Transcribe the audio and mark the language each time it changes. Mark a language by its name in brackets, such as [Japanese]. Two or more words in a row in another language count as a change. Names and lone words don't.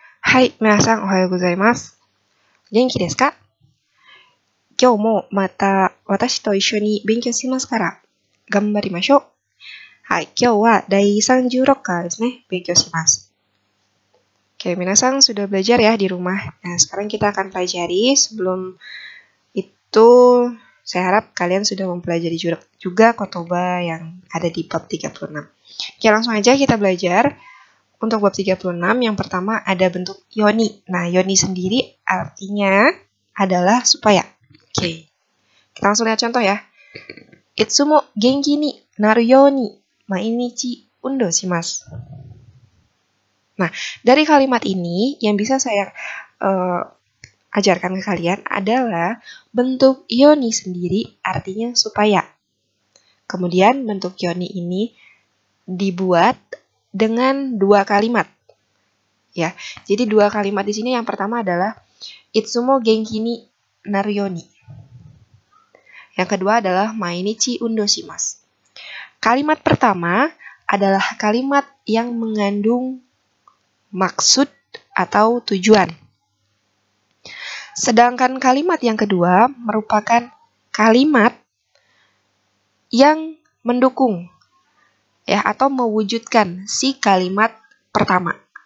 [Japanese] はい、皆さんおはようございます。元気ですか？今日もまた私と一緒に勉強しますから、頑張りましょう。はい、今日は第36回ですね、勉強します。 [Indonesian] Oke, minasang sudah belajar ya di rumah. Nah, sekarang kita akan pelajari. Sebelum itu, saya harap kalian sudah mempelajari juga kotoba yang ada di bab 36. Oke, langsung aja kita belajar. Untuk bab 36, yang pertama ada bentuk yoni. Nah, yoni sendiri artinya adalah supaya. Oke, kita langsung lihat contoh ya. [Japanese] いつも元気になるように毎日運動します. [Indonesian] Nah, dari kalimat ini yang bisa saya ajarkan ke kalian adalah bentuk yoni sendiri artinya supaya. Kemudian bentuk yoni ini dibuat dengan dua kalimat. Ya, jadi dua kalimat di sini yang pertama adalah [Japanese] いつも元気になるように. [Indonesian] Yang kedua adalah [Japanese] 毎日運動します. [Indonesian] Kalimat pertama adalah kalimat yang mengandung maksud atau tujuan. Sedangkan kalimat yang kedua merupakan kalimat yang mendukung ya atau mewujudkan si kalimat pertama.